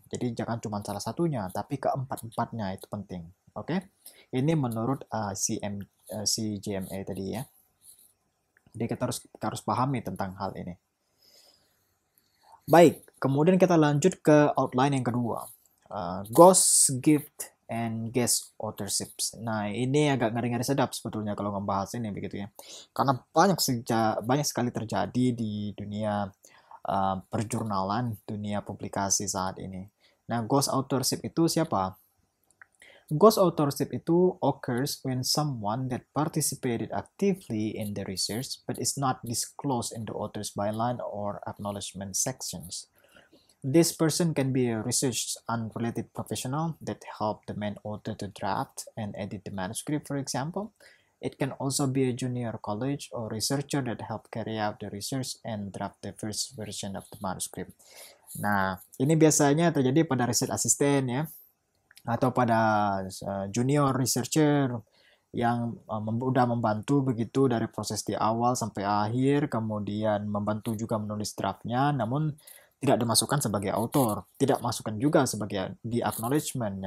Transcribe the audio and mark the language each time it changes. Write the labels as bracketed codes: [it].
[id] Jadi jangan cuma salah satunya, tapi keempat-empatnya itu penting. Oke? Ini menurut CGMA tadi ya. Jadi kita harus pahami tentang hal ini. Baik, kemudian kita lanjut ke outline yang kedua. [en] Ghost gift and guest authorships. [id] Nah, ini agak ngeri-ngeri sedap sebetulnya kalau ngebahas ini begitu ya. Karena banyak sekali terjadi di dunia perjurnalan, dunia publikasi saat ini. Nah, ghost authorship itu siapa? [en] Ghost authorship itu occurs when someone that participated actively in the research but is not disclosed in the author's byline or acknowledgement sections. This person can be a research unrelated professional that helped the main author to draft and edit the manuscript, for example. It can also be a junior college or researcher that helped carry out the research and draft the first version of the manuscript. [id] Nah, ini biasanya terjadi pada research assistant ya, atau pada junior researcher yang udah membantu begitu dari proses di awal sampai akhir, kemudian membantu juga menulis draftnya, namun tidak dimasukkan sebagai author, tidak masukkan juga sebagai di acknowledgement.